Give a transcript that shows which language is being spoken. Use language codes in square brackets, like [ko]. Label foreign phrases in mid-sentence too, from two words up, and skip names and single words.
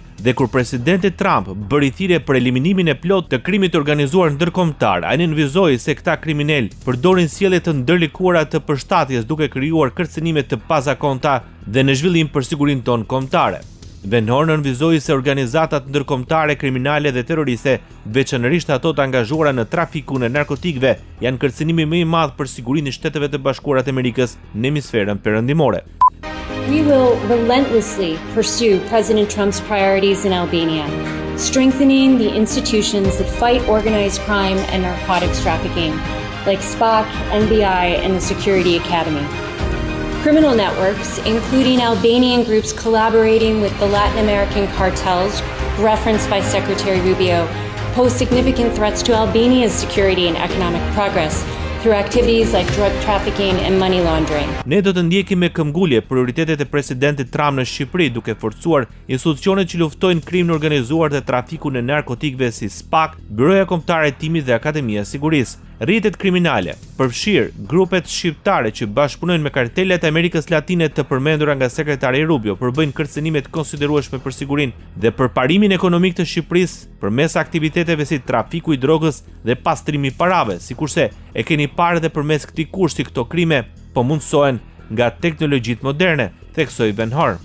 [sq] Dhe kur presidenti Trump bëri thirrje për eliminimin e plot të krimit të organizuar ndërkombëtar, ai nënvizoi se këta kriminal përdorin sjellje të ndërlikuara të përshtatjes duke krijuar kërcënime të pazakonta dhe në zhvillim për sigurinë tonë kombëtare. Van Horn nënvizoi se organizatat ndërkombëtare kriminale dhe terroriste, veçanërisht ato të angazhuara në trafikun e narkotikëve, janë kërcënimi më i madh për sigurinë e Shteteve të Bashkuara të Amerikës në hemisferën perëndimore. [en] We will relentlessly pursue President Trump's priorities in Albania, strengthening the institutions that fight organized crime and narcotics trafficking, like SPOC, NBI, and the Security Academy. Criminal networks, including Albanian groups collaborating with the Latin American cartels, referenced by Secretary Rubio, pose significant threats to Albania's security and economic progress through activities like drug trafficking and money laundering. [sq] Ne do të ndjekim me këmbgulje prioritetet e presidentit Trump në Shqipëri, duke forcuar institucionet që luftojnë krimin e organizuar dhe trafikun e narkotikëve si SPAC, Byroja Kombëtare e Hetimit dhe Akademia e Sigurisë. Rrjetet kriminale përfshir grupet shqiptare që bashkëpunojnë me kartelet e Amerikës Latine të përmendura nga sekretari Rubio, përbëjnë kërcënime të konsiderueshme për sigurinë dhe përparimin ekonomik të Shqipërisë përmes aktiviteteve si trafiku i drogës dhe pastrimi i parave, sikurse e keni parë dhe përmes këtij kursi këto krime po mundsohen nga teknologjitë moderne, theksoi Van Horn.